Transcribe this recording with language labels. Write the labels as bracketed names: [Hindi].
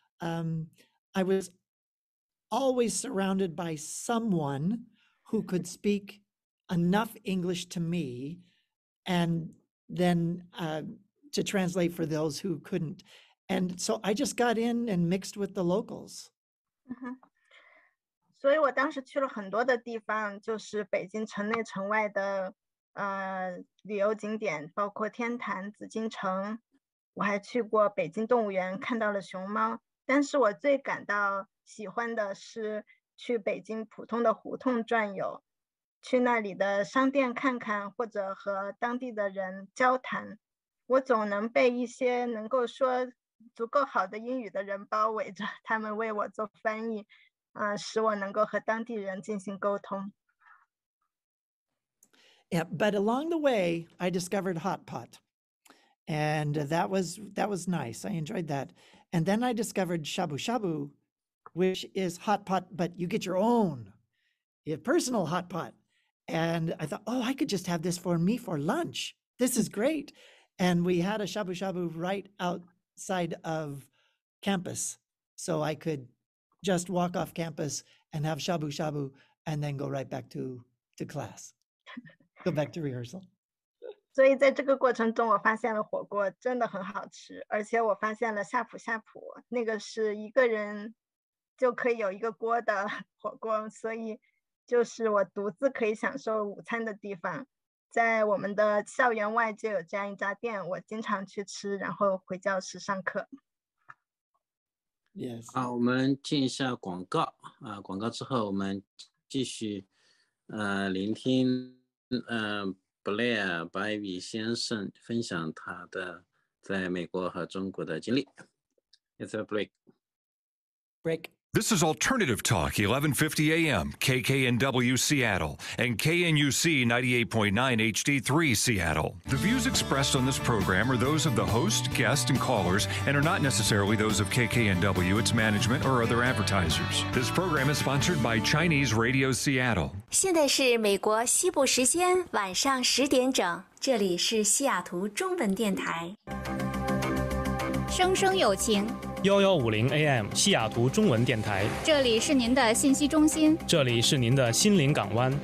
[English] I was always surrounded by someone who could speak enough English to me, and then to translate for those who couldn't. And so I just got in and mixed with the locals. [Chinese] 所以我当时去了很多的地方，就是北京城内城外的旅游景点，包括天坛、紫禁城。我还去过北京动物园，看到了熊猫。但是我最感到喜欢的是去北京普通的胡同转悠，去那里的商店看看，或者和当地的人交谈。我总能被一些能够说足够好的英语的人包围着，他们为我做翻译，使我能够和当地人进行沟通。 [English] Yeah, but along the way, I discovered hot pot, and that was nice. I enjoyed that. And then I discovered shabu shabu, which is hot pot, but you get your own, personal hot pot. And I thought, oh, I could just have this for me for lunch. This is great. And we had a shabu shabu right outside of campus, so I could just walk off campus and have shabu shabu, and then go right back to class. Go back to rehearsal. [Chinese] 所以在这个过程中，我发现了火锅真的很好吃，而且我发现了夏普，那个是一个人就可以有一个锅的火锅，所以就是我独自可以享受午餐的地方。在我们的校园外就有这样一家店，我经常去吃，然后回教室上课。 [English] Yes. [Chinese] 好，我们进一下广告广告之后我们继续聆听Blair Bybee 先生分享他的在美国和中国的经历。 [English] It's a break. This is Alternative Talk, 1150 AM, KKNW Seattle, and KNUC 98.9 HD3 Seattle. The views expressed on this program are those of the host, guest, and callers, and are not necessarily those of KKNW, its management, or other advertisers. This program is sponsored by Chinese Radio Seattle. [Chinese] 现在是美国西部时间晚上10点整，这里是西雅图中文电台。声声有情。 1150 AM 西雅图中文电台，这里是您的信息中心，这里是您的心灵港湾，